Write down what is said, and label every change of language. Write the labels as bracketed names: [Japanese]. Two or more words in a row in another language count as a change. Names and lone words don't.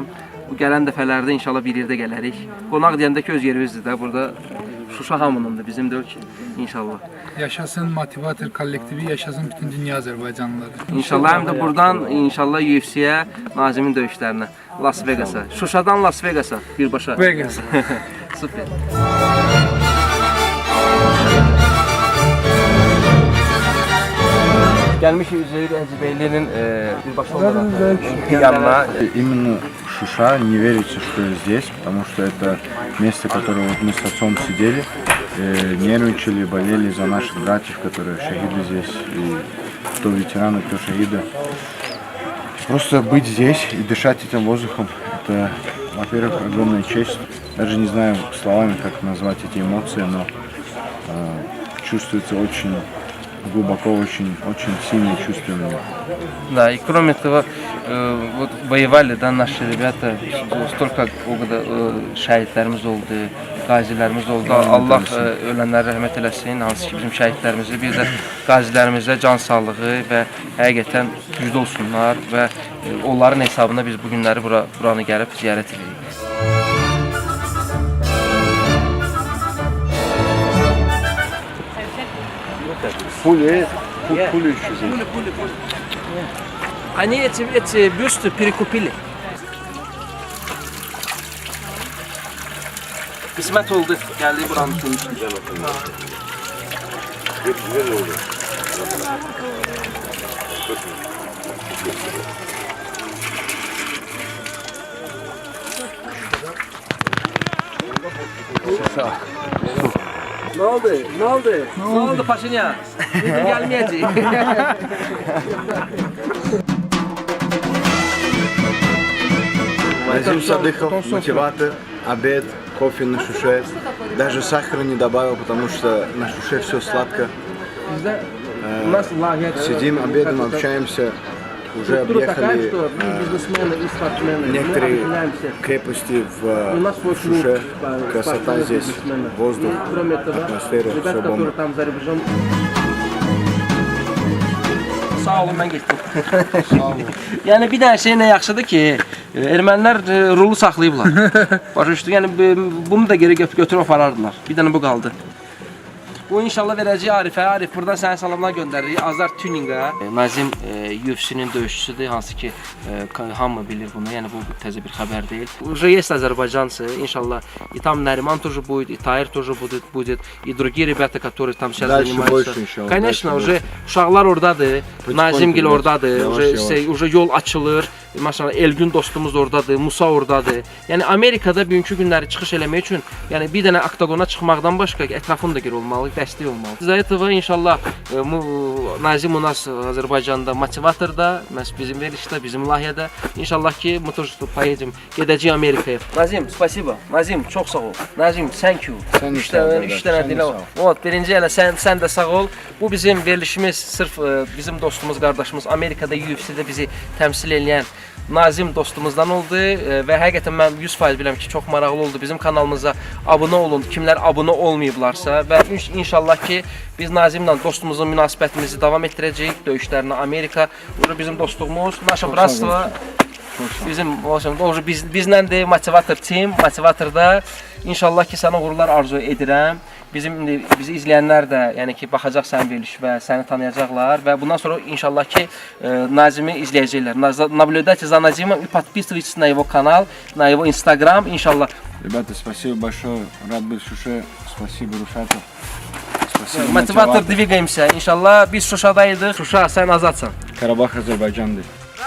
[Azerbaijani] Bu gələn dəfələrdə inşallah bir yerdə gələrik. Qonaq deyəndə ki, öz yerimizdir də burada. Şuşa hamınındır, bizim deyil ki, inşallah. Yaşasın Motivator kollektivi, yaşasın bütün dünya Azərbaycanlıları. İnşallah həm də buradan inşallah UFC-yə, Nazimin döyüşlərinə, Las Vegas'a. Şuşadan Las Vegas'a birbaşa. Vegas. Süper. [Turkish] Gelmiş Üzeyir Hacıbeyli'nin birbaşa olarak yanına. [Russian] Именно Шуша, не верится, что я здесь, потому что это место, которое вот мы с отцом сидели, нервничали, болели за наших братьев, которые шахиды здесь, и кто ветераны, кто шахиды. Просто быть здесь и дышать этим воздухом, это, во-первых, огромная честь. Даже не знаю словами, как назвать эти эмоции, но чувствуется очень глубоко, очень сильные чувства у меня. Да, и кроме того, вот воевали, да, наши ребята, столько [Azerbaijani] şəhidlərimiz oldu, qazilərimiz oldu. Allah ölənlərə rəhmət eləsin, hansı ki bizim şəhidlərimizi, bir də qazilərimizə can sağlığı və həqiqətən güclü olsunlar və onların hesabına biz bu günləri buranı gəlib ziyarət edirik. [Russian] Пули еще здесь. Пули. Они эти бюсты перекупили. [Azerbaijani] Qismət oldu, gəldi buranın üçün. [Turkish] Ne oldu? Ne oldu? Ne oldu Paşinyan? Bugün gelmeyecek. [Russian] Назим Садыхов, мотиватор, обед, кофе на шуше. Даже сахара не добавил, потому что на шуше все сладко. Сидим, обедаем, общаемся. Уже объехали некоторые крепости в Шуше. Красота здесь, воздух, атмосфера, все бомба. [Azerbaijani] Sağ olun, mən getdim. Yəni bir dənə şey nə yaxşıdır ki, ermənilər rulu saxlayıblar. Başa düşdük. Yəni bunu da geri götürüb aparardılar. Bir dənə bu qaldı. Bu inşallah verəcək Arifə. Arif buradan sənə salamlar göndəririk. Azar Tuninqə. Nazim UFC-nin döyüşçüsüdür, hansı ki hamı bilir bunu. Yəni bu təzə bir xəbər deyil. [Russian] Уже есть азербайджанцы. İnşallah и там Нариман тоже будет, и Tahir тоже будет, и другие ребята, которые там сейчас занимаются. Конечно, уже [Azerbaijani] uşaqlar oradadır. Nazimgil oradadır. Уже yol açılır. Maşallah Elgün dostumuz oradadır, Musa oradadır. Yəni Amerikada bugünkü günləri çıxış eləmək üçün, yəni bir dənə oktagona çıxmaqdan başqa ətrafın da geri olmalı, dəstək olmalı. [Russian] Из-за этого [Azerbaijani] inşallah Nazim [Russian] у нас [Azerbaijani] Azərbaycanda motivatorda, bizim verilişdə, bizim layihədə. İnşallah ki, [Russian] мы тоже поедем, [Azerbaijani] gedəcəyik Amerikaya. Nazim, spasibo. Nazim, çox sağ ol. Nazim, [English] thank you. [Azerbaijani] Üç dənə dilə var. Вот, birinci elə sən də sağ ol. Bu bizim verilişimiz sırf bizim dostumuz, qardaşımız Amerikada UFC-də bizi təmsil edən Nazim dostumuzdan oldu və həqiqətən mən 100% bilirəm ki, çox maraqlı oldu. Bizim kanalımıza abunə olun, kimlər abunə olmayıblarsa və inşallah ki, biz Nazimlə dostumuzun münasibətimizi davam etdirəcəyik. Döyüşlərinə Amerika, bizim dostluğumuz, [Russian] наша братство, [Azerbaijani] bizim bizləndir, [English] motivator team, [Azerbaijani] motivatorda. İnşallah ki, sənə uğurlar arzu edirəm. Bizi izləyənlər də, yəni ki, baxacaq sənin veriliş və səni tanıyacaqlar və bundan sonra inşallah ki, Nazimi izləyəcəklər. [Russian] Наблюдайте за Назимом и подписывайтесь на его канал, на его Instagram, иншаллах. Ребята, спасибо большое, рад быть в Шуше, спасибо Рушату. Motivator двигаемся, иншалlah. [Azerbaijani] Biz Şuşadayıq, Şuşa, sən azadsan. [Turkish] Karabağ Azerbaycan'dır.